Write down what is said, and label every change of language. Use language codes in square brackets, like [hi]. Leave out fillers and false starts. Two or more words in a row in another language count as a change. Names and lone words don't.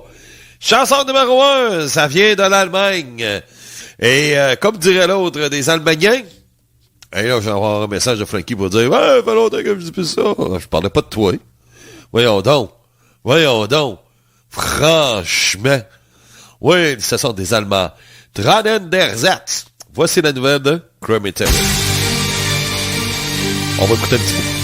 [fr] Chanson numéro 1, ça vient de l'Allemagne. Et comme dirait l'autre, des Allemandiens. Et là, je vais avoir un message de Frankie pour dire « Ouais, ça fait longtemps que je dis plus ça. » Je parlais pas de toi. Voyons donc. Franchement. Oui, ce sont des Allemands. [de] Tranen der Satz. [fr] Voici la nouvelle de Crematory. On va écouter un petit peu.